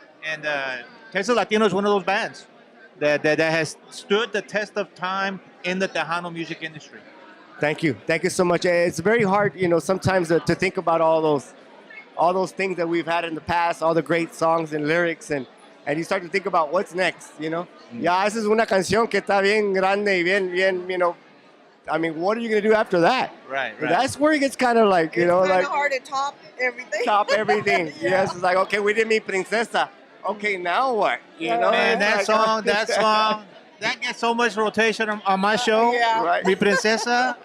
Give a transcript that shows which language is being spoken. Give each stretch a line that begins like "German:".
English: And Texas Latino is one of those bands that has stood the test of time in the Tejano music industry. Thank you so much. It's very hard, you know, sometimes to think about all those things that we've had in the past, all the great songs and lyrics, and you start to think about what's next, you know.
Spanish: Ya, esa es una canción que está bien grande y bien,
English: you know. I mean, what are you gonna do after that? Right. That's where it gets kind of like, you know, It's like kind of hard to top everything. top everything. Yeah. Yes, it's like, okay, we didn't meet Princesa. Okay, now what? You know, Man, that like- song, that gets so much rotation on my show. Yeah. Right. Mi Princesa.